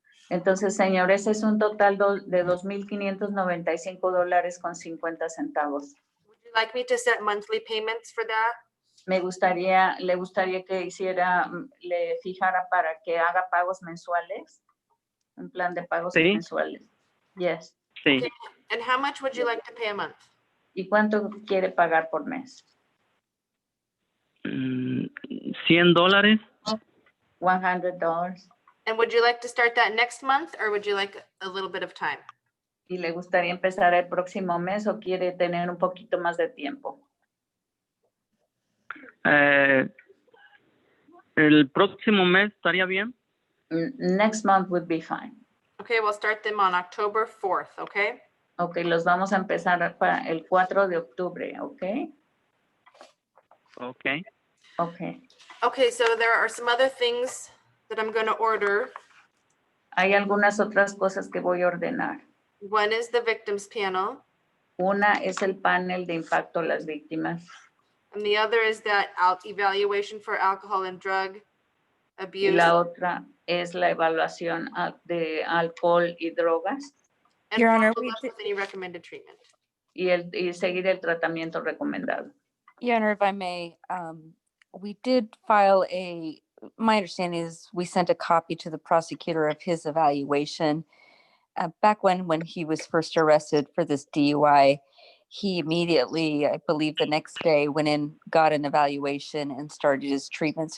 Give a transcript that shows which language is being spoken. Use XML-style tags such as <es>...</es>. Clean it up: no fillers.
<es>Entonces, señor, ese es un total de $2,595.50.</es> <en>Would you like me to set monthly payments for that?</en> <es>Le gustaría que le fijara para que haga pagos mensuales, un plan de pagos Sí. mensuales.</es> <en>Yes.</en> <es>Sí.</es> <en>Okay. And how much would you like to pay a month?</en> <es>¿Y cuánto quiere pagar por mes? $100.</es> <en>$100. And would you like to start that next month or would you like a little bit of time?</en> <es>¿Y le gustaría empezar el próximo mes o quiere tener un poquito más de tiempo? El próximo mes estaría bien.</es> <en>Next month would be fine. Okay, we'll start them on October 4th, okay?</en> <es>Ok, los vamos a empezar para el 4 de octubre, ¿ok? Ok.</es> <en>Ok. Okay, so there are some other things that I'm going to order.</en> <es>Hay algunas otras cosas que voy a ordenar.</es> <en>One is the victims panel,</en> <es>Una es el panel de impacto a las víctimas</es> <en>and the other is that evaluation for alcohol and drug</en> <es>y</es> <en>abuse,</en> <es>la otra es la evaluación de alcohol y drogas</es> <en>and Your Honor, follow we up did- with any recommended treatment.</en> <es>y seguir el tratamiento recomendado.</es> <en>Your Honor, if I may, we did file my understanding is we sent a copy to the prosecutor of his evaluation. Back when he was first arrested for this DUI, he immediately, I believe the next day, went in, got an evaluation and started his treatment.</en>